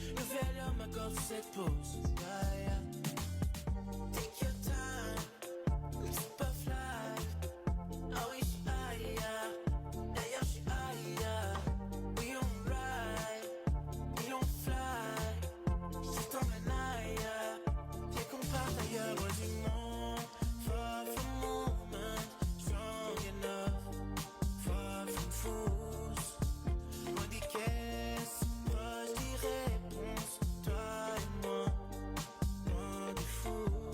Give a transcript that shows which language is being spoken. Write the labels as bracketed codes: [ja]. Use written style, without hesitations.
[fr] Nouvelle heure m'accorde cette pause. [en] Yeah, yeah. Take your time, [fr] c'est pas fly. Ah oui, j'suis ailleurs. D'ailleurs, j'suis ailleurs. [en] We on ride, we on fly. [fr] Je t'emmène ailleurs. Viens qu'on parte ailleurs, loin du monde. [en] Far from moment, strong enough. Far from fools. [fr] Loin des caisses, proche des réponses. Toi et moi, loin des fous.